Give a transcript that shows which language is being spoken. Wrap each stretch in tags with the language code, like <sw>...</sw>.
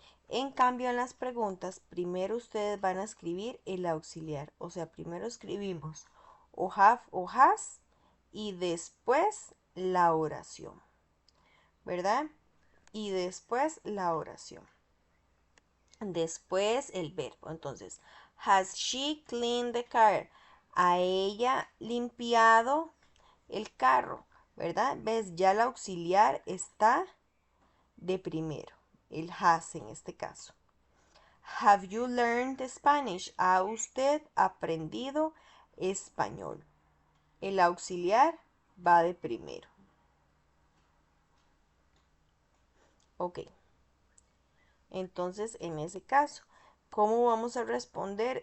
<es>En cambio, en las preguntas, primero ustedes van a escribir el auxiliar. O sea, primero escribimos o have o has y después la oración, ¿verdad? Y después la oración. Después el verbo. Entonces,</es> <en>has she cleaned the car?</en> <es>¿A ella limpiado el carro? ¿Verdad? ¿Ves? Ya el auxiliar está de primero. El has en este caso.</es> <en>Have you learned Spanish?</en> <es>¿Ha usted aprendido español? El auxiliar va de primero. Ok. Entonces, en ese caso, ¿cómo vamos a responder?</es>